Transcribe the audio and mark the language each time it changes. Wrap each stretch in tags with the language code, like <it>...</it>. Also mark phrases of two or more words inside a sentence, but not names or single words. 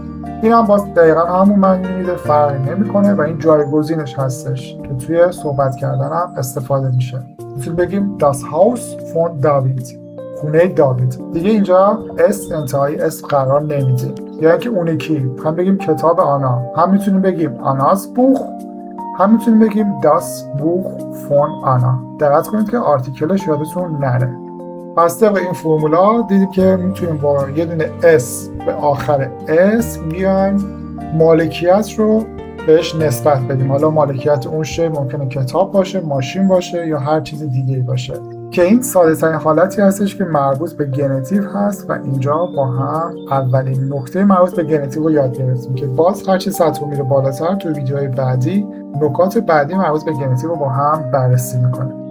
<fa>این هم باز دقیقا همون معنی میده، فرقی نمیکنه و این جایگزینش هستش که توی صحبت کردن هم استفاده میشه. میتونیم بگیم</fa> <de>das Haus von David،</de> <fa>خونه داوید. دیگه اینجا اس انتهای اسم قرار نمیدیم. یعنی که اون یکی هم بگیم کتاب آنا، هم میتونیم بگیم</fa> <de>Annas Buch,</de> <fa>هم میتونیم بگیم</fa> <de>das Buch von Anna.</de> <fa>دقت کنید که آرتیکلش یادتون نره. پس طبق این فرمولا دیدیم که میتونیم با یه دونه اس به آخر اسم بیایم مالکیت رو بهش نسبت بدیم. حالا مالکیت اون شی ممکنه کتاب باشه، ماشین باشه یا هر چیز دیگه باشه، که این ساده ترین حالتی هستش که مربوط به گنیتیو هست و اینجا با هم اولین نکته مربوط به گنیتیو رو یاد گرفتیم که باز هر چی سطح میره بالاتر تو ویدیوهای بعدی نکات بعدی مربوط به گنیتیو رو با هم بررسی میکنیم.</fa>